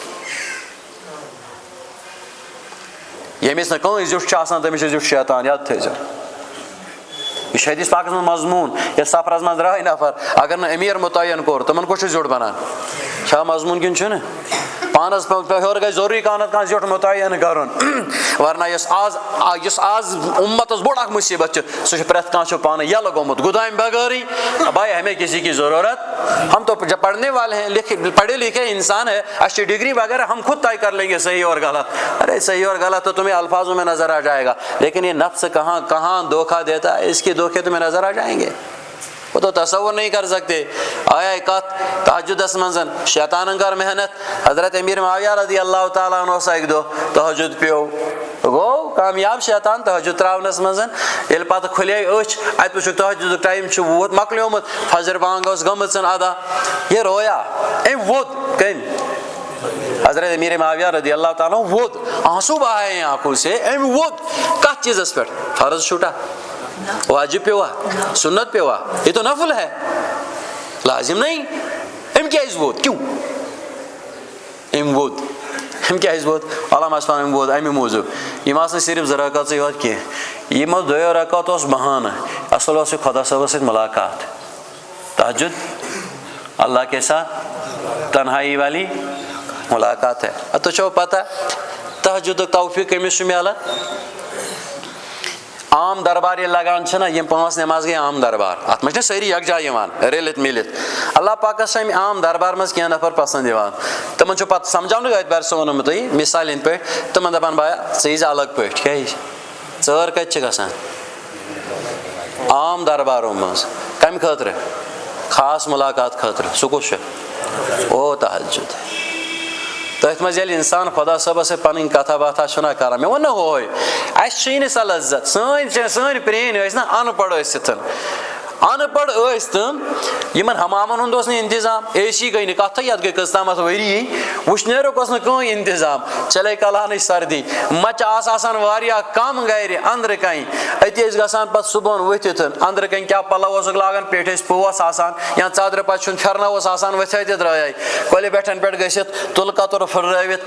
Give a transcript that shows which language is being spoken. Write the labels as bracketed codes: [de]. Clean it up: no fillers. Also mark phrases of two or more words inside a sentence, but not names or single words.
[ks] ییٚمِس نہٕ کٲنٛسہِ زیُٹھ چھُ آسان تٔمِس چھُ زیُٹھ شیطان یاد تھٲیزیو یہ چھُ حدیث پاکس منٛز مضموٗن یتھ سفرس منٛز درٛاے نفر اگر نہٕ أمیٖر مُتعین کوٚر تِمن کُس چھُ زیُٹھ بنان چھا مضموٗن کِنہٕ چھُنہٕ پانس ہیوٚر گژھِ ضروٗری کانٛہہ زیُٹھ مُتعین کرُن ورنہ یُس آز اُمتس بوٚڑ اکھ مُصیبت چھُ سُہ چھُ پرٮ۪تھ کانٛہہ چھُ پانہٕ یلہٕ گوٚمُت گُدامہِ [ur] بغٲرٕے بھائی ہمیں کسی کی ضرورت ہم تو پڑھنے والے ہیں پڑھے لکھے انسان ہے اچھی ڈگری وغیرہ ہم خود طے کر لیں گے صحیح اور غلط ارے صحیح اور غلط تو تمہیں الفاظوں میں نظر آ جائے گا لیکن یہ نفس کہاں کہاں دھوکہ دیتا ہے اس کے دھوکے تمہیں نظر آ جائیں گے وہ تو تصور نہیں کر سکتے [ks] آیا کت تہجدس منٛز شیطانن کر محنت حضرت امیر معاویہ [ar] رضی اللہ تعالیٰ عنہ [ks] اوس اکہِ دۄہ تہجد پیو گوٚو کامیاب شیطان تہجد تراونس منٛز ییٚلہِ پتہٕ کھُلے أچھ اتہِ وٕچھُکھ تہجدُک ٹایم چھُ ووت مۄکلیومُت فجر بانگ ٲس گٔمٕژ ادا یہ رویا أمۍ ووٚد کٔمۍ حضرت امیر معاویہ [ar] رضی اللہ تعالیٰ [ks] ووٚد [ur] آنسو بہائے ہیں آنکھوں سے [ks] أمۍ ووٚد کتھ چیٖزس پٮ۪ٹھ فرض چھُٹا واجب پیوا سنت پیوا [ur] یہ تو نفل ہے لازم نہیں [ks] أمۍ کیازِ ووٚد کیوں أمۍ ووٚد أمۍ کیازِ ووٚد علامہ اسلام أمۍ ووٚد اَمہِ موٗجوٗب یِم آسہٕ نہٕ صرف 2 رکٲژٕے یوت کینٛہہ یِمو 2 رکعت اوس بہانہٕ اصل اوس یہِ خۄدا صٲبس سۭتۍ مُلاقات [ur] تہجد اللہ کے ساتھ تنہائی والی ملاقات ہے [ks] تۄہہِ چھو پتہ تہجدُک توفیٖق کٔمِس چھُ میلان عام دربار ییٚلہِ لگان چھِنہ یِم 5 نٮ۪ماز گٔے عام دربار اتھ منٛز چھِنہ سٲری یکجا یِوان رٔلِتھ میٖلِتھ اللہ پاکس چھِ امہِ عام دربار منٛز کینٛہہ نفر پسنٛد یِوان تِمن چھُ پتہٕ سمجھاونہٕ اعتبار سۭتۍ ووٚنمُت تۄہہِ مثال ہِنٛدۍ پٲٹھۍ تِمن دپان بایا ژٕ ییٖزِ الگ پٲٹھۍ کیٛازِ ژٲر کتہِ چھِ گژھان عام دربارو منٛز کمہِ خٲطرٕ خاص مُلاقات خٲطرٕ سُہ کُس چھُ او تہجد تٔتھۍ منٛز ییٚلہِ اِنسان خۄدا صٲبس سۭتۍ پنٕنۍ کتھا باتھا چھُنہ کران مےٚ ووٚن نہ ہوے اَسہِ چھُیی نہٕ سۄ لذت سٲنۍ پرٛٲنۍ ٲسۍ نہ ان پڑھ ٲسِتھ ان پڑھ ٲسۍ تِم یِمن حمامن ہُنٛد اوس نہٕ انتظام اے سی گٔے نہٕ کتھٕے یتھ گٔے کٔژتامتھ ؤری وٕشنیرُک اوس نہٕ کٕہٕنۍ انتظام چلے کلانٕچ سردی مچہِ آسہٕ آسان واریاہ کم گرِ أنٛدرٕ کنہِ أتی ٲسۍ گژھان پتہٕ صبحن ؤتھِتھ أنٛدرٕ کنہِ کیاہ پلو اوسُکھ لاگان پیٹھۍ ٲسۍ پوس آسان یا ژادرِ پتہٕ چھُنہٕ پھیرنا اوس آسان ؤتھے تہِ درٛایے کۄلہِ بٮ۪ٹھن پٮ۪ٹھ گٔژھِتھ تُلہٕ کتُر پھٕررٲوِتھ